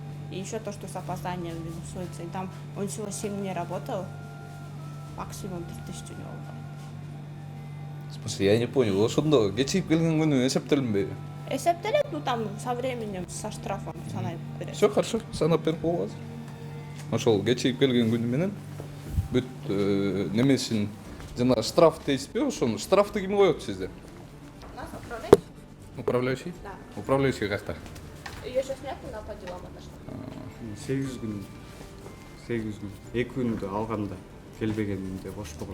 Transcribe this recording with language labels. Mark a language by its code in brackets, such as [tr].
[ru] И еще то, что с опозданием минусуется. И там он всего 7 дней работал, максимум 3000 у него было. В смысле, я не понял, [ky] ошондо кечигип келген күнү эсептелинбейби? [ru] Эсептелет, ну там со временем, со штрафом [ky] санай берет. [ru] Все хорошо, [ky] санап берип койгула азыр. Ошол кечигип келген күнү менен бүт немесин жана штраф дейсизби, ошону штрафты ким коет сизде? [ru] У нас управляющий? Управляющий? Да. Управляющий какта? Ее сейчас нет, она по делам отошла. [ky] 8 күн. 8 күн. 2 күндү алганда келбегенде бош болгон.